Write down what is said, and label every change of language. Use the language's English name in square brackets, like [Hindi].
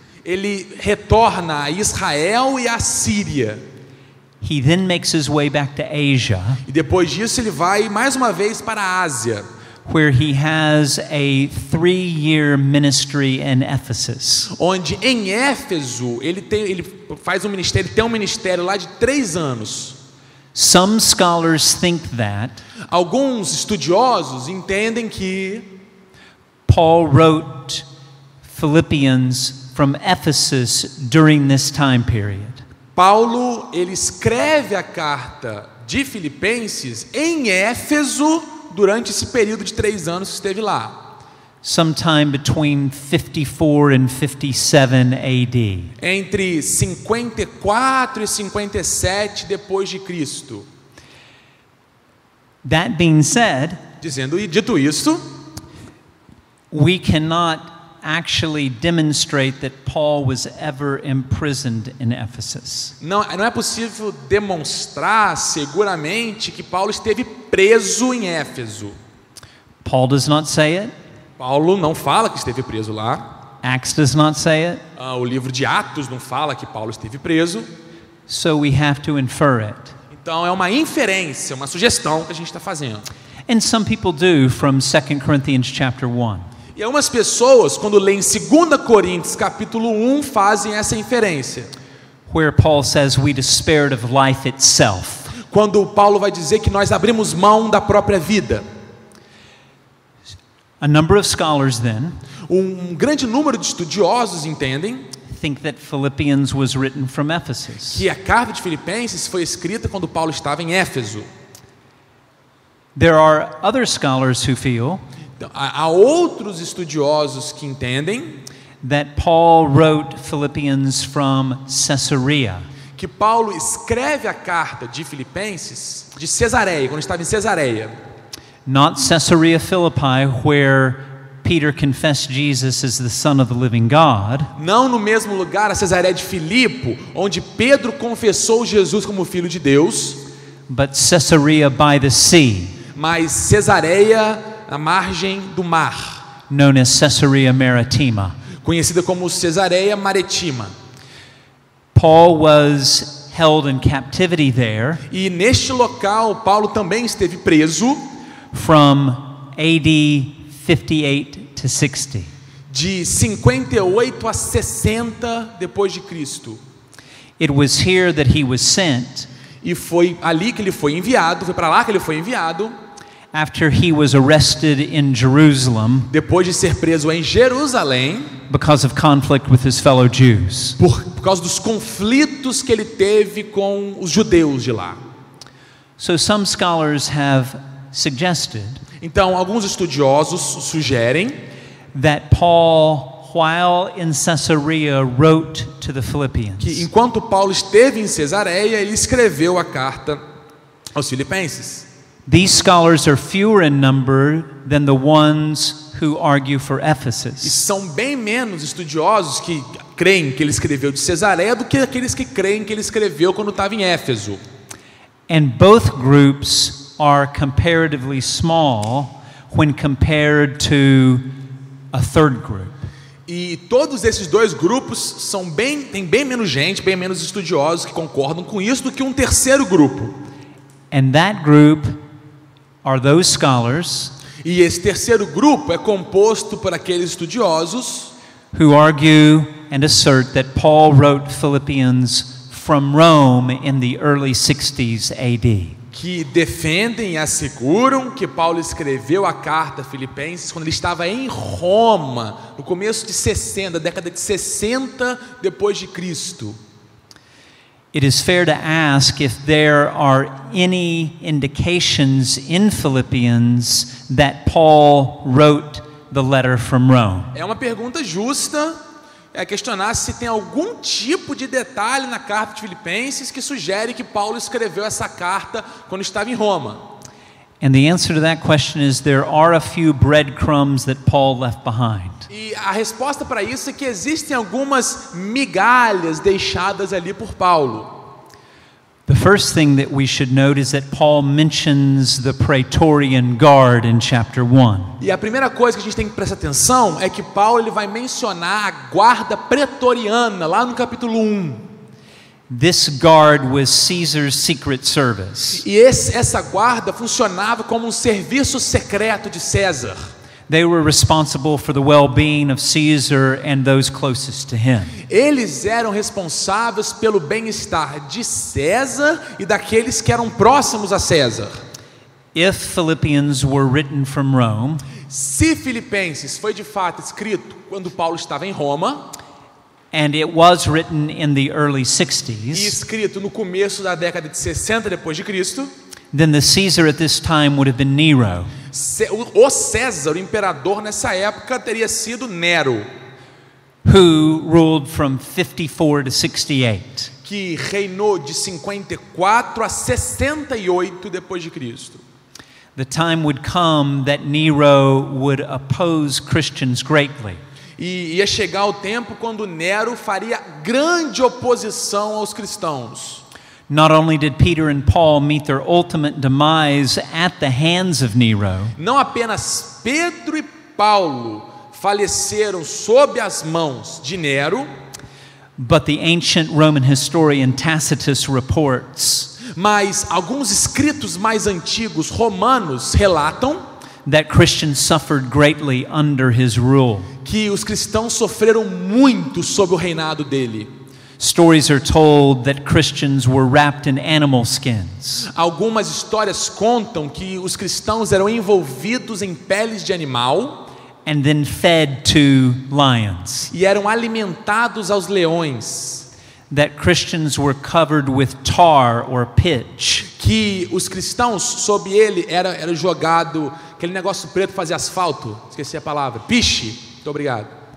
[Portuguese] ele retorna a Israel e a Síria. [English] He then makes his way back to Asia, [Portuguese] E depois disso ele vai mais uma vez para a Ásia, [English] where he has a 3-year ministry in Ephesus. [Portuguese] onde em Éfeso ele faz um ministério, tem um ministério lá de 3 anos. [English] Some scholars think that [Portuguese] Alguns estudiosos entendem que [English] Paul wrote Philippians from Ephesus during this time period. [Portuguese] Paulo ele escreve a carta de Filipenses em Éfeso durante esse período de 3 anos que esteve lá. [English] Sometime between 54 and 57 AD. [Portuguese] Entre 54 e 57 depois de Cristo. [English] That being said, [Portuguese] Dito isso, [English] we cannot actually demonstrate that Paul was ever imprisoned in Ephesus. [Portuguese] Não é possível demonstrar seguramente que Paulo esteve preso em Éfeso. [English] Paul does not say it. [Portuguese] Paulo não fala que esteve preso lá. [English] Acts does not say it. [Portuguese] O livro de Atos não fala que Paulo esteve preso. [English] So we have to infer it. [Portuguese] Então é uma inferência, uma sugestão que a gente está fazendo. [English] And some people do from 2 Corinthians chapter 1. [Portuguese] E algumas pessoas, quando leem 2 Coríntios capítulo 1, fazem essa inferência. [English] Where Paul says we despaired of life itself. [Portuguese] Quando Paulo vai dizer que nós abrimos mão da própria vida. [English] A number of scholars then [Portuguese] grande número de estudiosos entendem [English] think that Philippians was written from Ephesus. [Portuguese] Que a carta de Filipenses foi escrita quando Paulo estava em Éfeso. [English] There are other scholars who feel [Portuguese] então, há outros estudiosos que entendem [English] that Paul wrote Philippians from Caesarea. [Portuguese] Que Paulo escreve a carta de Filipenses de Cesareia, quando estava em Cesareia. [English] Not Caesarea Philippi, where Peter confessed Jesus as the Son of the living God. [Portuguese] Não no mesmo lugar, a Cesareia de Filipo, onde Pedro confessou Jesus como Filho de Deus. [English] But Caesarea by the sea. [Portuguese] Mas Cesareia na margem do mar. [English] Known as Caesarea Maritima. [Portuguese] Conhecida como Cesareia Maritima. [English] Paul was held in captivity there. [Portuguese] E neste local Paulo também esteve preso. [English] From AD 58 to 60. [Portuguese] De 58 a 60 depois de Cristo. [English] It was here that he was sent. [Portuguese] E foi ali que ele foi enviado, foi para lá que ele foi enviado. [English] After he was arrested in Jerusalem. [Portuguese] Depois de ser preso em Jerusalém. [English] Because of conflict with his fellow Jews. [Portuguese] Por causa dos conflitos que ele teve com os judeus de lá. [English] So some scholars have suggested. [Portuguese] Então, alguns estudiosos sugerem [English] that Paul, while in Caesarea, wrote to the Philippians. [Portuguese] Que enquanto Paulo esteve em Cesareia, ele escreveu a carta aos Filipenses. [English] These scholars are fewer in number than the ones who argue for [Portuguese] E [English] Ephesus. [Portuguese] são bem menos estudiosos que creem que ele escreveu de Cesareia do que aqueles que creem que ele escreveu quando estava em Éfeso. [English] And both groups are comparatively small when compared to a third group. [Portuguese] E todos esses dois grupos têm bem menos gente, bem menos estudiosos que concordam com isso do que um terceiro grupo. [English] And that group are those scholars [Portuguese] E esse terceiro grupo é composto por aqueles estudiosos [English] who argue and assert that Paul wrote Philippians from Rome in the early 60s AD. [Portuguese] Que defendem e asseguram que Paulo escreveu a carta a Filipenses quando ele estava em Roma, no começo de 60, década de 60 depois de Cristo. [English] It is fair to ask if there are any indications in Philippians that Paul wrote the letter from Rome. [Portuguese] É uma pergunta justa, questionar se tem algum tipo de detalhe na carta de Filipenses que sugere que Paulo escreveu essa carta quando estava em Roma. [English] And the answer to that question is there are a few breadcrumbs that Paul left behind. [Portuguese] E a resposta para isso é que existem algumas migalhas deixadas ali por Paulo. [English] The first thing that we should note is that Paul mentions the Praetorian Guard in chapter 1. [Portuguese] E a primeira coisa que a gente tem que prestar atenção é que Paulo ele vai mencionar a guarda pretoriana lá no capítulo 1. [English] This guard was Caesar's secret service. [Portuguese] E essa guarda funcionava como um serviço secreto de César. [English] They were responsible for the well-being of Caesar and those closest to him. [Portuguese] Eles eram responsáveis pelo bem-estar de César e daqueles que eram próximos a César. [English] If Philippians were written from Rome, [Portuguese] se Filipenses foi de fato escrito quando Paulo estava em Roma, [English] and it was written in the early [Portuguese] e [English] 60s, [Portuguese] escrito no começo da década de 60 depois de Cristo, [English] then the Caesar at this time would have been Nero. [Portuguese] O César, o imperador nessa época, teria sido Nero, [English] who ruled from 54 to 68. [Portuguese] Que reinou de 54 a 68 depois de Cristo. [English] The time would come that Nero would oppose Christians greatly. [Portuguese] E ia chegar o tempo quando Nero faria grande oposição aos cristãos. [English] Not only did Peter and Paul meet their ultimate demise at the hands of Nero, [Portuguese] Não apenas Pedro e Paulo faleceram sob as mãos de Nero, [English] but the ancient Roman historian Tacitus reports [Portuguese] mas alguns escritos mais antigos romanos relatam [English] that Christians suffered greatly under his rule. [Portuguese] que os cristãos sofreram muito sob o reinado dele. [English] Stories are told that Christians were wrapped in animal skins. [Portuguese] Algumas histórias contam que os cristãos eram envolvidos em peles de animal [English] And then fed to lions. [Portuguese] e eram alimentados aos leões. [English] That Christians were covered with tar or pitch. [Portuguese] Que os cristãos, sob ele, era jogado aquele negócio preto para fazer asfalto, esqueci a palavra, piche, muito obrigado.